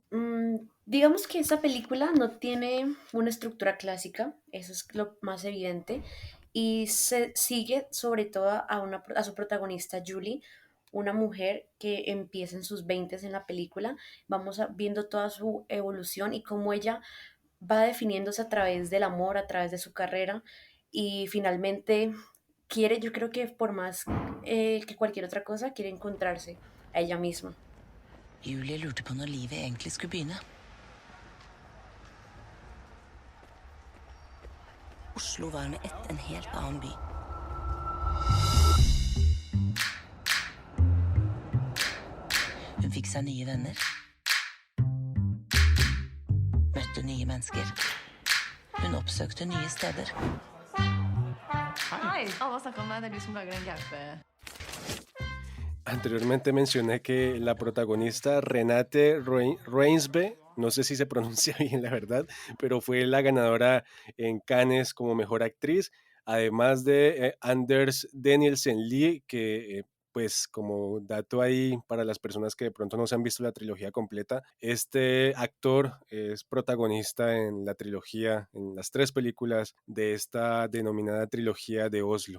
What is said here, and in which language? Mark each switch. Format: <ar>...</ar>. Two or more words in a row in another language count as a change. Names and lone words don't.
<es>Digamos que esta película no tiene una estructura clásica, eso es lo más evidente, y se sigue sobre todo a su protagonista Julie, una mujer que empieza en sus 20 en la película. Viendo toda su evolución y cómo ella va definiéndose a través del amor, a través de su carrera, y finalmente quiere, yo creo que por más que cualquier otra cosa, quiere encontrarse a ella misma.</es> <no>Julie lurte på når livet egentlig skulle begynne. Oslo var med ett en helt annen by. Hun fikk seg nye venner. Møtte nye mennesker. Hun oppsøkte nye steder. Hei, alle har snakket om deg. Det er du som lager den gaupe...</no> <es>Anteriormente mencioné que la protagonista Renate Reinsve, no sé si se pronuncia bien la verdad, pero fue la ganadora en Cannes como mejor actriz, además de Anders Danielsen Lee, que pues como dato ahí para las personas que de pronto no se han visto la trilogía completa, este actor es protagonista en la trilogía, en las tres películas de esta denominada trilogía de Oslo.</es>